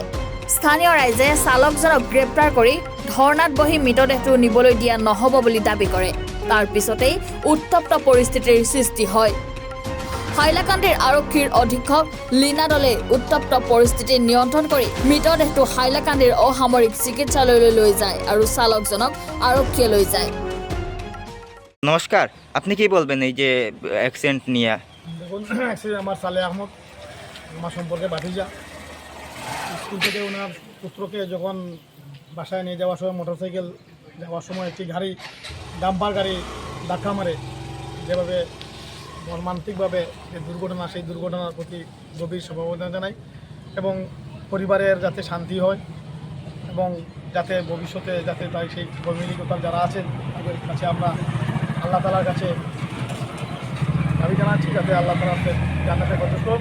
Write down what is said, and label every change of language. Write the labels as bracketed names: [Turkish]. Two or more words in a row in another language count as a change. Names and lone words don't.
[Assamese] স্থানীয় ৰাইজে চালকজনক গ্ৰেপ্তাৰ কৰি ধৰ্ণাত বহি মৃতদেহটো নিবলৈ দিয়া নহ'ব বুলি দাবী কৰে। তাৰ পিছতেই উত্তপ্ত পৰিস্থিতিৰ সৃষ্টি হয়। হাইলাকান্দিৰ আৰক্ষীৰ অধীক্ষক লীনা দলে উত্তপ্ত পৰিস্থিতি নিয়ন্ত্ৰণ কৰি মৃতদেহটো হাইলাকান্দিৰ অসামৰিক চিকিৎসালয়লৈ লৈ যায় আৰু চালকজনক আৰক্ষীয়ে লৈ যায়। [Bangla] নমস্কার, আপনি কি বলবেন এই যে অ্যাক্সিডেন্ট নিয়ে? দেখুন, অ্যাক্সিডেন্ট আমার সালে আহমদ, আমার সম্পর্কে ভাতিজা। স্কুল থেকে ওনার পুত্রকে যখন বাসায় নিয়ে যাওয়ার সময় মোটরসাইকেল যাওয়ার সময় একটি গাড়ি ডাম্পার গাড়ি ধাক্কা মারে, যেভাবে মর্মান্তিকভাবে যে দুর্ঘটনা, সেই দুর্ঘটনার প্রতি গভীর সমবেদনা জানাই এবং পরিবারের যাতে শান্তি হয় এবং যাতে ভবিষ্যতে যাতে তাই সেই ফ্যামিলিগত যারা আছেন তাদের কাছে আমরা [Arabic] الله تعالى [Bangla] কাছে দাবি জানাচ্ছি যাতে [Arabic] الله تعالى [Bangla] জান্নাতে প্রবেশ করুন।